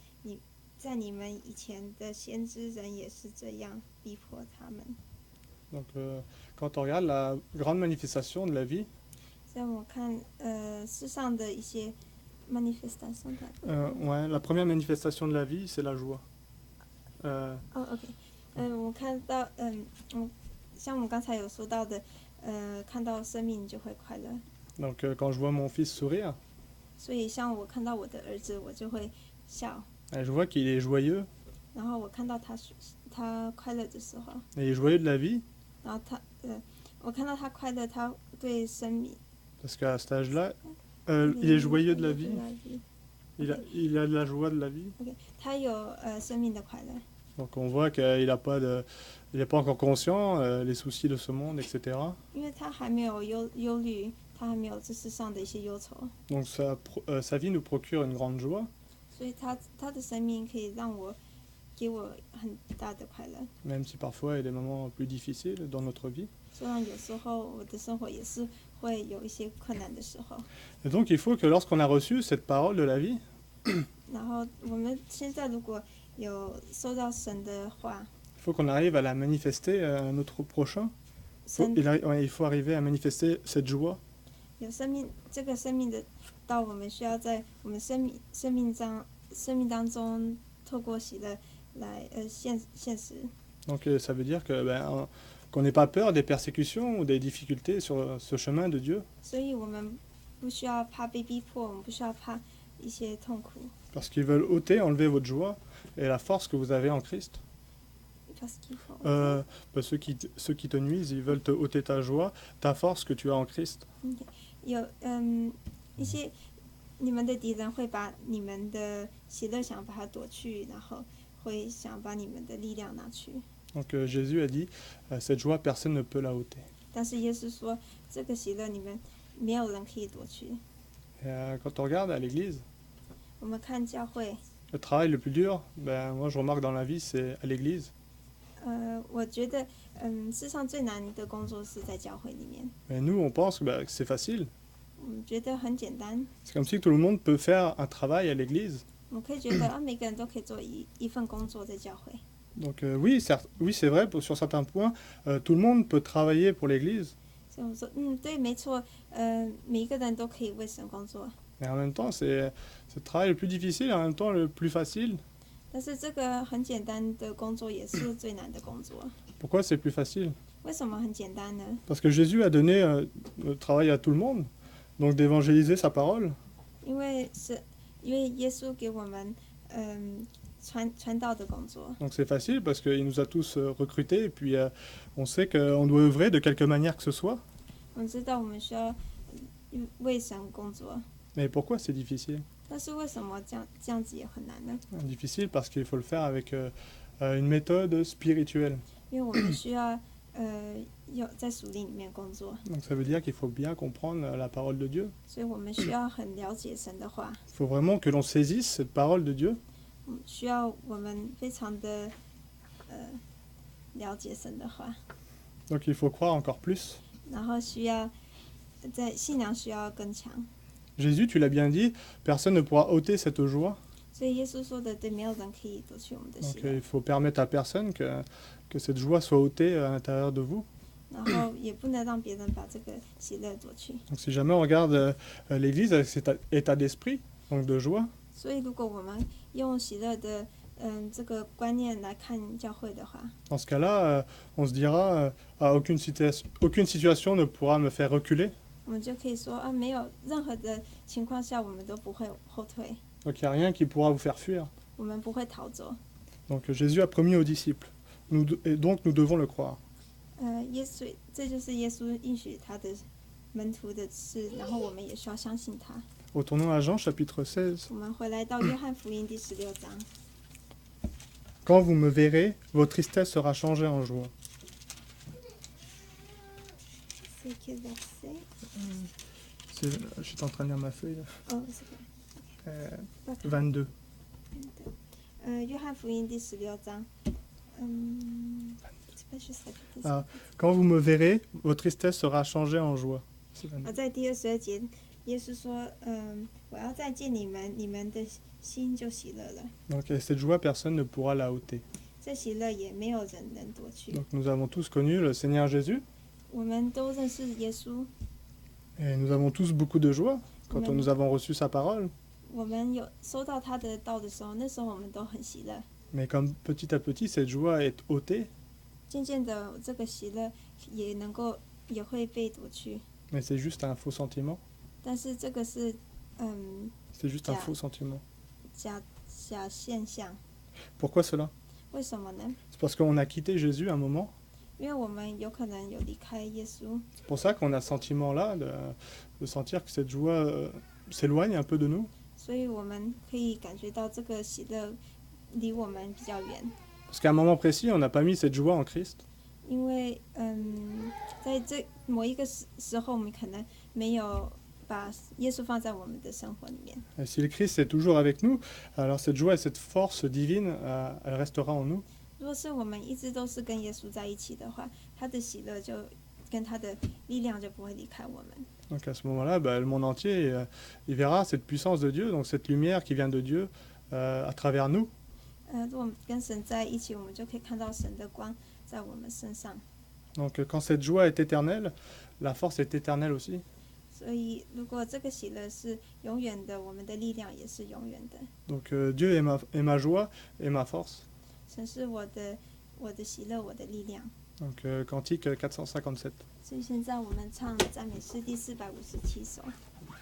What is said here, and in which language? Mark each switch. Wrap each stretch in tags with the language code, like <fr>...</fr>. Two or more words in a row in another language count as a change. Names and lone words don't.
<zh>在你们以前的先知人也是这样逼迫他们。</zh> <fr>Donc quand on regarde la grande manifestation de la vie,</fr> <zh>所以我看世上的一些 manifestation 的。</zh> <fr>ouais, la première manifestation de la vie, c'est la joie.</fr> <zh>OK， 我看到像我们刚才有说到的，看到生命就会快乐。</zh> <fr>Donc quand je vois mon fils sourire,</fr> <zh>所以像我看到我的儿子，我就会笑。</zh> <fr>je vois qu'il est joyeux,</fr> <zh>然后我看到他快乐的时候，</zh> <fr>il est joyeux de la vie,</fr> <zh>然后我看到他快乐，他对生命，</zh> <fr>parce qu'à cet âge-là, il est joyeux de la vie, il a de la joie de la vie.</fr> <zh>OK， 他有生命的快乐。</zh> <fr>Donc on voit qu'il n'a pas il n'est pas encore conscient les soucis de ce monde, etc.</fr> <zh>因为他还没有忧虑，他还没有这世上的一些忧愁，</zh> <fr>Donc sa vie nous procure une grande joie,</fr> <zh>所以他的生命可以给我很大的快乐。</zh> <fr>même si parfois il y a des moments plus difficiles dans notre vie.</fr> <zh>虽然有时候我的生活也是会有一些困难的时候，</zh> <fr>Et donc il faut que lorsqu'on a reçu cette parole de la vie,</fr> <zh>然后我们现在如果有收到神的话，</zh> <fr>il faut qu'on arrive à la manifester à notre prochain.</fr> <zh>神</zh> <fr>Il faut arriver à manifester cette joie.</fr> <zh>有这个生命的道，我们需要在我们生命当中透过喜乐来现实。</zh> <fr>Donc ça veut dire que qu'on n'ait pas peur des persécutions ou des difficultés sur ce chemin de Dieu,</fr> <zh>所以我们不需要怕被逼迫，我们不需要怕一些痛苦。</zh> <fr>parce qu'ils veulent ôter, enlever votre joie et la force que vous avez en Christ. Parce qu'il faut. Ceux qui te nuisent, ils veulent te ôter ta joie, ta force que tu as en Christ.</fr> <zh>有一些你们的敌人会把你们的喜乐想把它夺去，然后会想把你们的力量拿去。</zh> <fr>Donc Jésus a dit, cette joie, personne ne peut la ôter.</fr> <zh>但是耶稣说，这个喜乐你们没有人可以夺去。</zh> <fr>Et quand on regarde à l'église,</fr> <zh>我们看教会，</zh> <fr>le travail le plus dur, moi je remarque dans la vie, c'est à l'église.</fr> <zh>我觉得，世上最难的工作是在教会里面。</zh> <fr>Mais nous, on pense que c'est facile.</fr> <zh>我们觉得很简单，</zh> <fr>C'est comme si tout le monde peut faire un travail à l'église.</fr> <zh>我们可以觉得每个人都可以做一份工作在教会。</zh> <fr>Donc oui, c'est vrai, sur certains points, tout le monde peut travailler pour l'église.</fr> <zh>所以我说，对，没错，每一个人都可以为神工作。</zh> <fr>Mais en même temps, c'est le travail le plus difficile et en même temps le plus facile.</fr> <zh>但是这个很简单的工作也是最难的工作。</zh> <fr>Pourquoi c'est plus facile?</fr> <zh>为什么很简单呢？</zh> <fr>Parce que Jésus a donné le travail à tout le monde, donc d'évangéliser sa parole.</fr> <zh>因为耶稣给我们传道的工作，</zh> <fr>Donc c'est facile parce qu'il nous a tous recrutés et puis on sait qu'on doit œuvrer de quelque manière que ce soit.</fr> <zh>我们知道我们需要为神工作，</zh> <fr>Mais pourquoi c'est difficile?</fr> <zh>但是为什么这样子也很难呢？</zh> <fr>Difficile parce qu'il faut le faire avec une méthode spirituelle.</fr> <zh>因为我们需要有在属灵里面工作，</zh> <fr>Donc ça veut dire qu'il faut bien comprendre la parole de Dieu.</fr> <zh>所以我们需要很了解神的话，</zh> <fr>Il faut vraiment que l'on saisisse cette parole de Dieu.</fr> <zh>需要我们非常的了解神的话，</zh> <fr>Donc il faut croire encore plus.</fr> <zh>然后需要在信仰需要更强。</zh> <fr>Jésus, tu l'as bien dit, personne ne pourra ôter cette joie.</fr> <zh>所以耶稣说的对，没有人可以夺去我们的喜</zh> <fr>Donc</fr> <zh>乐，</zh> <fr>il faut permettre à personne que cette joie soit ôtée à l'intérieur de vous.</fr> <zh>然后也不能让别人把这个喜乐夺去。</zh> <fr>Donc si jamais on regarde l'Église avec cet état d'esprit, donc de joie,</fr> <zh>所以如果我们用喜乐的这个观念来看教会的话，</zh> <fr>dans ce cas-là, on se dira aucune situation ne pourra me faire reculer.</fr> <zh>我们就可以说啊，没有任何的情况下我们都不会后退，</zh> <fr>Donc il n'y a rien qui pourra vous faire fuir.</fr> <zh>我们不会逃走。</zh> <fr>Donc Jésus a promis aux disciples. Et donc nous devons le croire.</fr> <zh>耶稣，这就是耶稣应许他的门徒的事，然后我们也需要相信他。</zh> <fr>Retournons à Jean chapitre 16.</fr> <zh>我们回来到约翰福音第16章。</zh> <fr>Quand vous me verrez, votre tristesse sera changée en joie. C'est quel verset? Je suis en train de lire ma feuille. Là. Oh, c'est pas. 22.</fr> <zh>约翰福音第16章。</zh> <fr>Quand vous me verrez, votre tristesse sera changée en joie.</fr> <zh>在第22节，耶稣说：“我要再见你们，你们的心就喜乐了。”</zh> <fr>Donc cette joie, personne ne pourra la ôter.</fr> <zh>这喜乐也没有人能夺去。</zh> <fr>Donc nous avons tous connu le Seigneur Jésus.</fr> <zh>我们都认识耶稣。</zh> <fr>Et nous avons tous beaucoup de joie quand nous avons reçu sa parole.</fr> <zh>我们有收到他的道的时候，那时候我们都很喜乐。</zh> <fr>Mais comme petit à petit, cette joie est ôtée.</fr> <zh>渐渐的，这个喜乐也会被夺去。</zh> <fr>Mais c'est juste un faux sentiment.</fr> <zh>但是这个是</zh> <fr>C'est juste un faux sentiment.</fr> <zh>假现象。</zh> <fr>Pourquoi cela?</fr> <zh>为什么呢？</zh> <fr>C'est parce qu'on a quitté Jésus à un moment.</fr> <zh>因为我们有可能有离开耶稣。</zh> <fr>C'est pour ça qu'on a ce sentiment-là de sentir que cette joie s'éloigne un peu de nous.</fr> <zh>所以我们可以感觉到这个喜乐离我们比较远。</zh> <fr>Parce qu'à un moment précis, on n'a pas mis cette joie en Christ.</fr> <zh>因为在这某一个时候，我们可能没有把耶稣放在我们的生活里面。</zh> <fr>Et si le Christ est toujours avec nous, alors cette joie et cette force divine, elle restera en nous.</fr> <zh>如果是我们一直都是跟耶稣在一起的话，他的喜乐就跟他的力量就不会离开我们。</zh> <fr>Donc à ce moment-là, le monde entier, il verra cette puissance de Dieu, donc cette lumière qui vient de Dieu à travers nous.</fr> <zh>如果我们跟神在一起，我们就可以看到神的光在我们身上。</zh> <fr>Donc quand cette joie est éternelle, la force est éternelle aussi.</fr> <zh>所以，如果这个喜乐是永远的，我们的力量也是永远的。</zh> <fr>Donc Dieu est ma joie et ma force.</fr> <zh>神是我的喜乐，我的力量。</zh> <fr>Donc Cantique 457.</fr> <zh>所以现在我们唱赞美诗第457首。</zh>